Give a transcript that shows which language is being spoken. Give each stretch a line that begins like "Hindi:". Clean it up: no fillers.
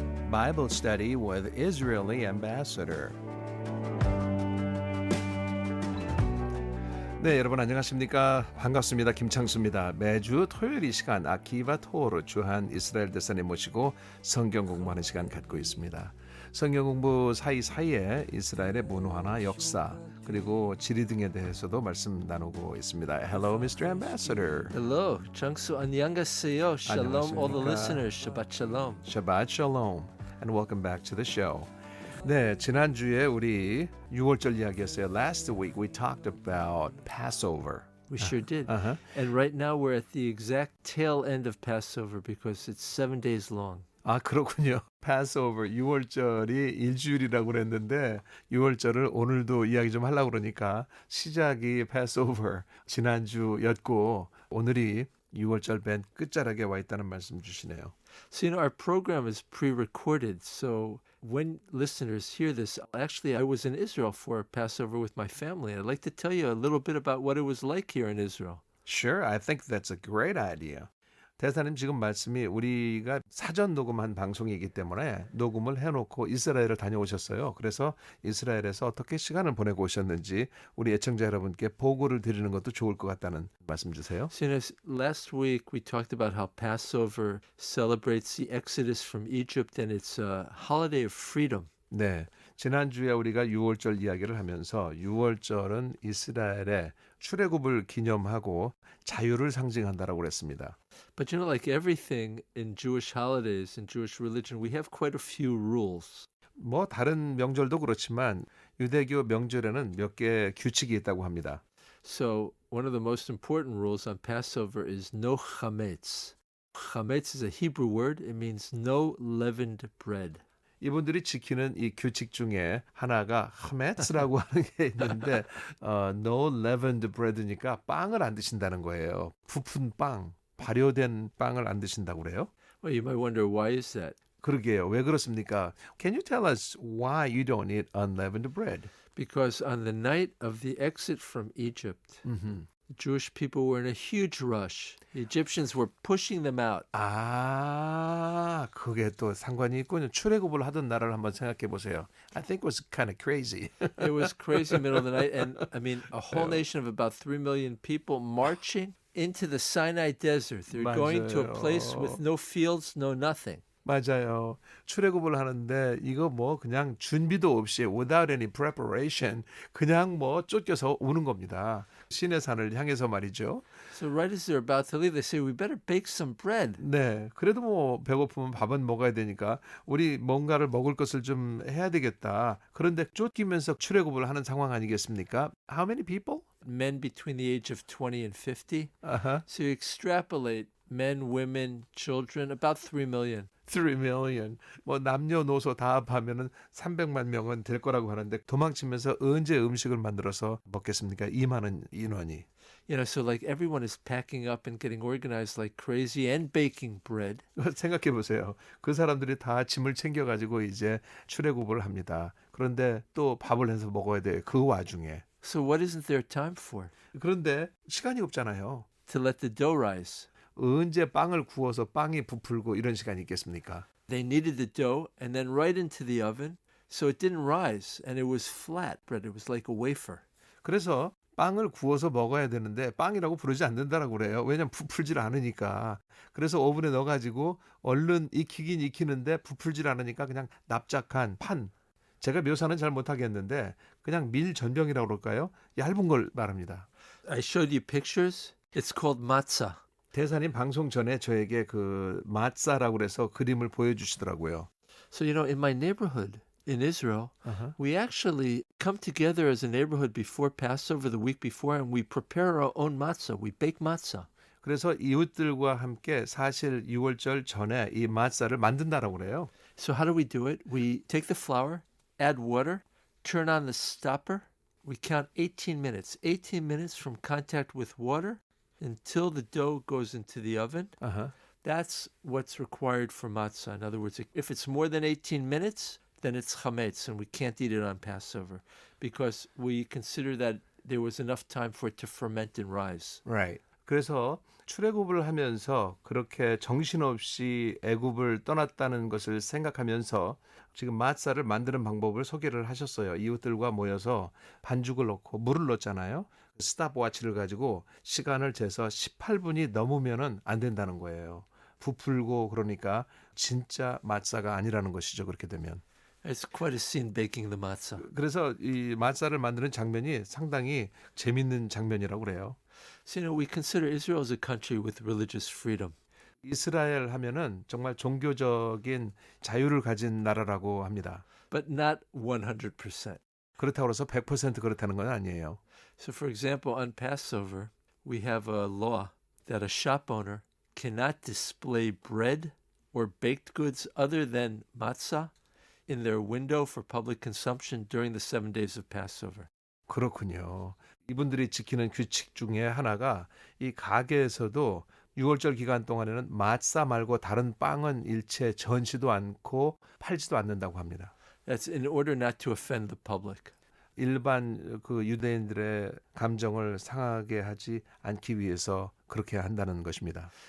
English: Bible study with Israeli ambassador.
Korean: 네, 여러분 안녕하십니까? 반갑습니다. 김창수입니다. 매주 토요일 이 시간 아키바 토어로 주한 이스라엘 대사님 모시고 성경 공부하는 시간 갖고 있습니다. 성경 공부 사이사이에 이스라엘의 문화나 역사 그리고 지리 등에 대해서도 말씀 나누고 있습니다.
English: Hello, Mr. Ambassador. Hello,
Korean: 장수 안녕하세요.
English: Shalom, all the listeners.
Hebrew: Shabbat shalom. Shabbat shalom,
English: and welcome back to the show.
Korean: 네, 지난주에 우리 6월절 이야기했어요.
English: Last week we talked about Passover. We sure did. And right now we're at the exact tail end of Passover because it's 7 days long.
Korean: 아, 그렇군요. Passover, 6월절이 일주일이라고 그랬는데 6월절을 오늘도 이야기 좀 하려고 그러니까 시작이 Passover 지난주였고 오늘이 6월절 맨 끝자락에 와 있다는 말씀 주시네요.
English: So, our program is pre-recorded. So when listeners hear this, actually, I was in Israel for Passover with my family. I'd like to tell you a little bit about what it was like here in Israel. Sure, I think that's a great idea.
Korean: 대사님 지금 말씀이 우리가 사전 녹음한 방송이기 때문에 녹음을 해놓고 이스라엘을 다녀오셨어요. 그래서 이스라엘에서 어떻게 시간을 보내고 오셨는지 우리 애청자 여러분께 보고를 드리는 것도 좋을 것 같다는 말씀 주세요.
English: So, last week we talked about how Passover celebrates the exodus from Egypt and it's a holiday of freedom.
Korean: 네, 지난주에 우리가 6월절 이야기를 하면서 6월절은 이스라엘의 출애굽을 기념하고 자유를 상징한다라고 그랬습니다.
English: But like everything in Jewish holidays, in Jewish religion, we have quite a few rules.
Korean: 뭐 다른 명절도 그렇지만 유대교 명절에는 몇 개 규칙이 있다고 합니다.
English: So one of the most important rules on Passover is no chametz. Chametz is a Hebrew word. It means no leavened bread.
Korean: 이분들이 지키는 이 규칙 중에 하나가 하메츠라고 하는 게 있는데
English: no leavened bread
Korean: 니까 빵을 안 드신다는 거예요. 부푼 빵, 발효된 빵을 안 드신다고 그래요?
English: Well, you might wonder why is that?
Korean: 그러게요. 왜 그렇습니까?
English: Can you tell us why you don't eat unleavened bread? Because on the night of the exit from Egypt, the Jewish people were in a huge rush. The Egyptians were pushing them out.
Korean: 아, 그게 또 상관이 있군요. 출애굽을 하던 나라를 한번 생각해 보세요.
English: I think it was kind of crazy. It was crazy middle of the night. And I mean, a whole nation of about 3 million people marching into the Sinai desert. They're going to a place with no fields, no nothing.
Korean: 맞아요. 출애굽을 하는데 이거 뭐 그냥 준비도 없이
English: without any preparation
Korean: 그냥 뭐 쫓겨서 오는 겁니다. 신의 산을 향해서 말이죠.
English: So right as they're about to leave, they say, we better bake some bread.
Korean: 네, 그래도 뭐 배고프면 밥은 먹어야 되니까 우리 뭔가를 먹을 것을 좀 해야 되겠다. 그런데 쫓기면서 출애굽을 하는 상황 아니겠습니까?
English: How many people? Men between the age of 20 and 50. So you extrapolate men, women, children, about 3 million. 3 million.
Korean: 뭐 남녀노소 다 합하면은 300만 명은 될 거라고 하는데 도망치면서 언제 음식을 만들어서 먹겠습니까? 이 많은 인원이.
English: So like everyone is packing up and getting organized like crazy and baking bread.
Korean: 생각해 보세요. 그 사람들이 다 짐을 챙겨가지고 이제 출애굽을 합니다. 그런데 또 밥을 해서 먹어야 돼요. 그 와중에.
English: So what isn't there time for?
Korean: 그런데 시간이 없잖아요.
English: To let the dough rise.
Korean: 언제 빵을 구워서 빵이 부풀고 이런 시간이 있겠습니까?
English: They kneaded the dough and then right into the oven. So it didn't rise and it was flat bread. It was like a wafer.
Korean: 그래서 빵을 구워서 먹어야 되는데 빵이라고 부르지 않는다라고 그래요. 왜냐면 부풀질 않으니까. 그래서 오븐에 넣어가지고 얼른 익히긴 익히는데 부풀질 않으니까 그냥 납작한 판. 제가 묘사는 잘 못하겠는데 그냥 밀 전병이라고 그럴까요? 얇은 걸 말합니다.
English: I showed you pictures. It's called matzah.
Korean: 대사님 방송 전에 저에게 그 마짜라고 그래서 그림을 보여주시더라고요.
English: So, in my neighborhood in Israel, we actually come together as a neighborhood before Passover, the week before, and we prepare our own matzah. We bake matzah.
Korean: 그래서 이웃들과 함께 사실 6월절 전에 이 마짜를 만든다라고 그래요.
English: So how do we do it? We take the flour, add water, turn on the stopper. We count 18 minutes. 18 minutes from contact with water until the dough goes into the oven. That's what's required for matzah. In other words, if it's more than 18 minutes, then it's chametz, and we can't eat it on Passover because we consider that there was enough time for it to ferment and rise. Right.
Korean: 그래서 출애굽을 하면서 그렇게 정신없이 애굽을 떠났다는 것을 생각하면서 지금 마사를 만드는 방법을 소개를 하셨어요. 이웃들과 모여서 반죽을 넣고 물을 넣었잖아요. 스탑워치를 가지고 시간을 재서 18분이 넘으면은 안 된다는 거예요. 부풀고 그러니까 진짜 마사가 아니라는 것이죠. 그렇게 되면.
English: It's quite a scene baking the matzah.
Korean: 그래서 이 마사를 만드는 장면이 상당히 재밌는 장면이라고 그래요.
English: So, we consider Israel as a country with religious freedom.
Korean: 이스라엘 하면은 정말 종교적인 자유를 가진 나라라고 합니다.
English: But not 100%.
Korean: 그렇다고 해서 100% 그렇다는 건 아니에요.
English: So, for example, on Passover, we have a law that a shop owner cannot display bread or baked goods other than matzah in their window for public consumption during the 7 days of Passover.
Korean: 그렇군요. 이분들이 지키는 규칙 중에 하나가 이 가게에서도 6월절 기간 동안에는 마사 말고 다른 빵은 일체 전시도 않고 팔지도 않는다고 합니다.
English: That's in order not to offend the public.
Korean: 일반 그 유대인들의 감정을 상하게 하지 않기 위해서 그렇게 한다는 것입니다.